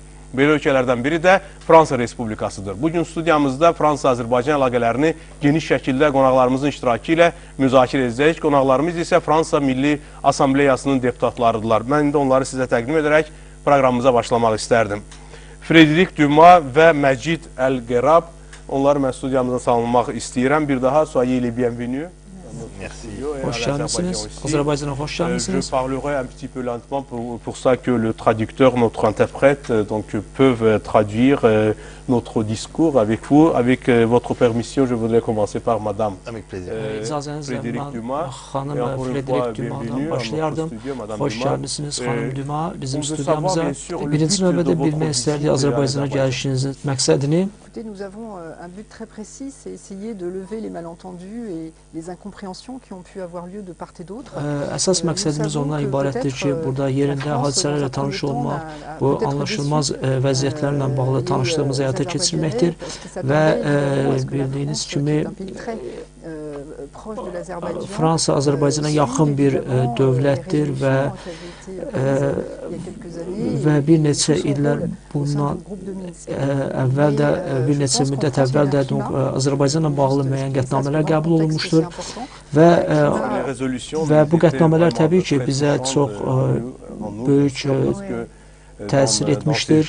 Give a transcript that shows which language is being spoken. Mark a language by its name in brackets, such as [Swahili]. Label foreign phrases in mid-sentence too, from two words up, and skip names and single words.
[Azerbaijani] Belə ölkələrdən biri də Fransa Respublikasıdır. Bugün studiyamızda Fransa-Azərbaycan əlaqələrini geniş şəkildə qonaqlarımızın iştirakı ilə müzakirə edəcəyik. Qonaqlarımız isə Fransa Milli Assambleyasının deputatlarıdırlar. Mən indi onları sizə təqdim edərək proqramımıza başlamaq istərdim. Frédéric Dumas və Məcid Əl-Qərab, onları mən studiyamıza salınmaq istəyirəm. Bir daha, [French] soyez les bienvenus. [Turkish] Hoş geldiniz. Azerbaycan'a hoş geldiniz. [French] Je parlerai un petit peu lentement pour ça que le traducteur, notre interprète, peuvent traduire notre discours avec vous. Avec votre permission, je voudrais commencer par Madame [Azerbaijani] Frédéric Dumas. Hanım Frédéric Dumas'dan başlayardım. Hoş geldiniz Hanım Dumas bizim stüdyomuza. Birinci növbədə bilmək istərdik Azərbaycana gəlişinizin məqsədini. [French] Nous avons un but très précis, c'est essayer de lever les malentendus et les incompréhensions qui ont pu avoir lieu de part et d'autre. [Azerbaijani] Əsas məqsədimiz ondan ibarətdir ki, burada yerində hadisələrlə tanış olmaq, bu anlaşılmaz vəziyyətlərlə bağlı tanışlığımızı həyata keçirməkdir və bildiyiniz kimi Fransa Azərbaycana yaxın bir dövlətdir və bir neçə illər bundan əvvəl də, bir neçə müddət əvvəl də Azərbaycanla bağlı müəyyən qətnamələr qəbul olunmuşdur və bu qətnamələr təbii ki, bizə çox böyük təsir etmişdir.